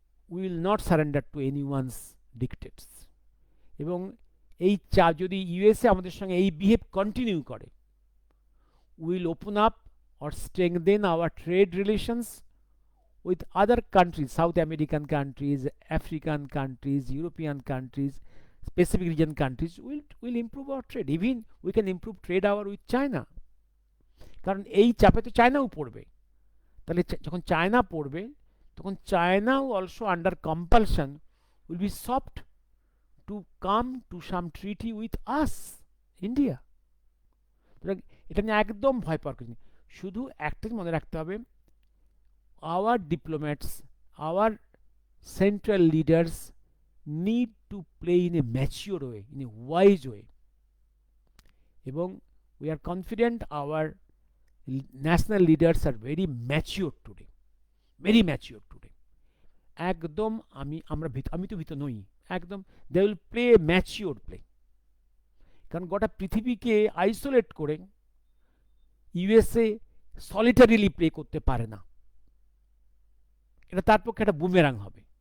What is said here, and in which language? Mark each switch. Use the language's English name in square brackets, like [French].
[English] We will not surrender to anyone's dictates. [Bangla] এবং এই যদি ইউএসএ আমাদের সঙ্গে এই বিহেভ কন্টিনিউ করে, [English] Will open up or strengthen our trade relations with other countries, South American countries, African countries, European countries, specific region countries, will improve our trade. Even we can improve trade our with China. [Bangla] কারণ এই চাপে তো চায়নাও পড়বে। তাহলে যখন China পড়বে, তখন চায়নাও [English] Also under compulsion will be soft to come to some treaty with us, India. [Bangla] এটা নিয়ে একদম ভয় পাওয়ার কিছু নেই। শুধু একটাই মনে রাখতে হবে, [English] our diplomats, our central leaders need to play in a mature way, in a wise way. এবং we are confident our national leaders are very mature today, very mature today. [Bangla] একদম আমি তো ভীত নই, একদম [English] they will play a mature play। [Bangla] কারণ গোটা পৃথিবীকে আইসোলেট করে ইউএসএ সলিটারিলি প্লে করতে পারে না, এটা তার পক্ষে একটা বুমেরাং হবে।